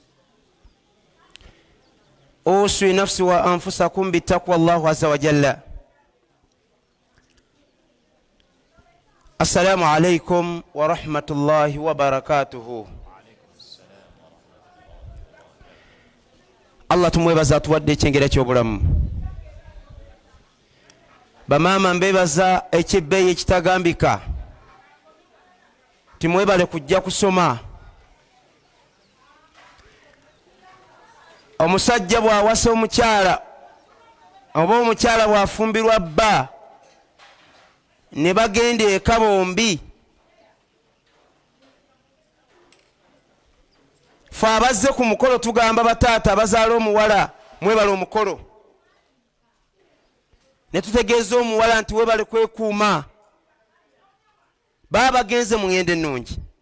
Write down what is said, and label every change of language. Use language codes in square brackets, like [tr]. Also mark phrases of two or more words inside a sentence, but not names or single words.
[ar] أوصي نفسي وأنفسكم بتقوى الله عز وجل. السلام عليكم ورحمة الله وبركاته. [lg] الله tumwebaza tuwadde ekyengera ky'obulamu. Bamaama mbebaza ekibbeeyi ekitagambika. Timwebale kujja kusoma. Omusajja bw'awasa omukyala oba omukyala bw'afumbirwa bba ne bagenda eka bombi, fe abazze ku mukolo tugamba bataata abazaala omuwala mwebale omukolo, ne tutegeeza omuwala nti webale kwekuuma, baba bagenze mu ngendo ennungi.